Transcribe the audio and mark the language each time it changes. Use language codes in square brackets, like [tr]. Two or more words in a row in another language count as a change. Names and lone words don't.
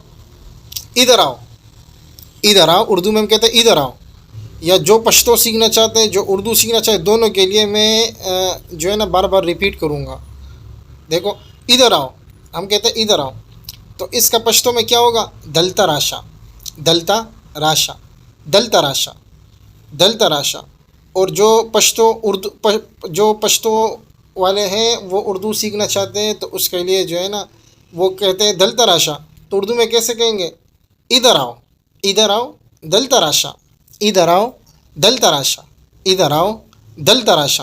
[ur] ادھر آؤ، ادھر آؤ، اردو میں ہم کہتے ہیں ادھر آؤ، یا جو پشتو سیکھنا چاہتے ہیں جو اردو سیکھنا چاہتے دونوں کے لیے میں جو ہے نا بار بار ریپیٹ کروں گا۔ دیکھو ادھر آؤ، ہم کہتے ہیں ادھر آؤ، تو اس کا پشتو میں کیا ہوگا؟ [ps] دلتا راشا، دلتا راشا، دلتا راشا، دلتا راشا۔ [ur] اور جو پشتو والے ہیں وہ اردو سیکھنا چاہتے ہیں تو اس کے لیے جو ہے نا وہ کہتے ہیں [ps] دلتا راشا، [ur] تو اردو میں کیسے کہیں گے؟ ادھر آؤ، ادھر آؤ، [ps] دلتا راشا، [ur] ادھر آؤ، [ps] دلتا راشا، [ur] ادھر آؤ، [ps] دلتا راشا۔